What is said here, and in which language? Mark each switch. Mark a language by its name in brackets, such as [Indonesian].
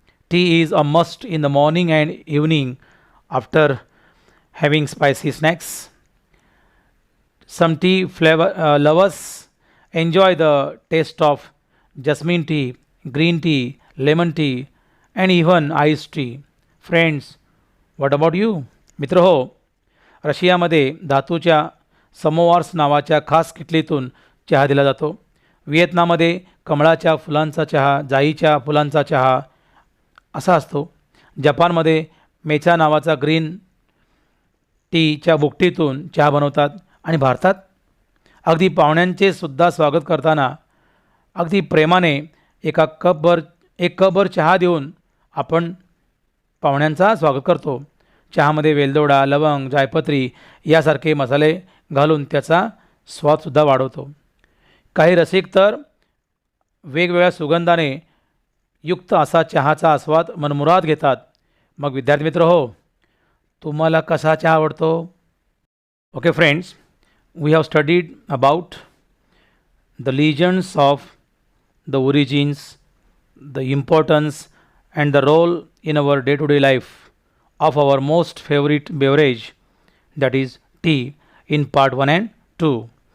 [English] Tea is a must in the morning and evening after having spicy snacks. Some tea flavor lovers enjoy the taste of jasmine tea, green tea, lemon tea, and even iced tea. Friends, what about you? [Marathi] मित्र हो, रशियामध्ये धातूच्या समोवार्स नावाच्या खास किटलीतून चहा दिला जातो. व्हिएतनाममध्ये कमळाच्या फुलांचा चहा, जाईच्या फुलांचा चहा असा असतो. जपानमध्ये मेचा नावाचा ग्रीन टीच्या बुकटीतून चहा बनवतात. आणि भारतात अगदी पाहुण्यांचे सुद्धा स्वागत करताना अगदी प्रेमाने एक कपभर चहा देऊन आपण पाहुण्यांचा स्वागत करतो. चहामध्ये वेलदोडा, लवंग, जायपत्री यासारखे मसाले घालून त्याचा स्वादसुद्धा वाढवतो. काही रसिक तर वेगवेगळ्या सुगंधाने युक्त असा चहाचा आस्वाद मनमुराद घेतात. मग विद्यार्थी मित्र हो, तुम्हाला कसा चहा आवडतो? [English] Okay friends, we have studied about the legends of the origins, the importance, and the role in our day to day life of our most favorite beverage, that is tea, in part 1 and 2.